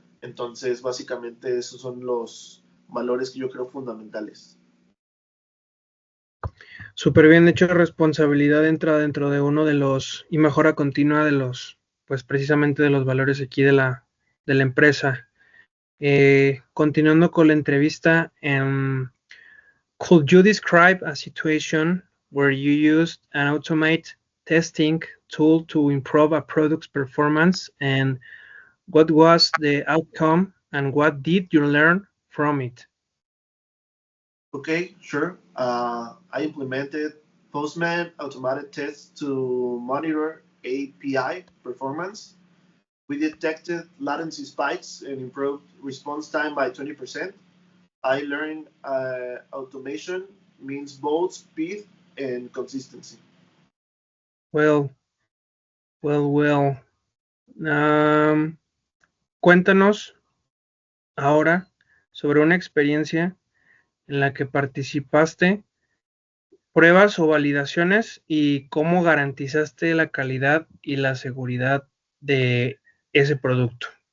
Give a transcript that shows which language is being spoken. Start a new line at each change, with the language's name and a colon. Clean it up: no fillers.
Spanish: Entonces, básicamente esos son los valores que yo creo fundamentales. Súper bien, de hecho, responsabilidad entra dentro de uno de los, y mejora continua de los, pues precisamente de los valores aquí de la empresa. Continuando con la entrevista,
English: could you describe a situation where you used an automate testing tool to improve a product's performance, and what was the outcome and what did you learn from it? Okay, sure. I implemented Postman automated tests to monitor API performance. We detected latency spikes and improved response time by 20%. I learned automation means both speed and consistency. Well, well.
Spanish: Um, Cuéntanos ahora sobre una experiencia en la que participaste, pruebas o validaciones y cómo garantizaste la calidad y la seguridad de ese producto.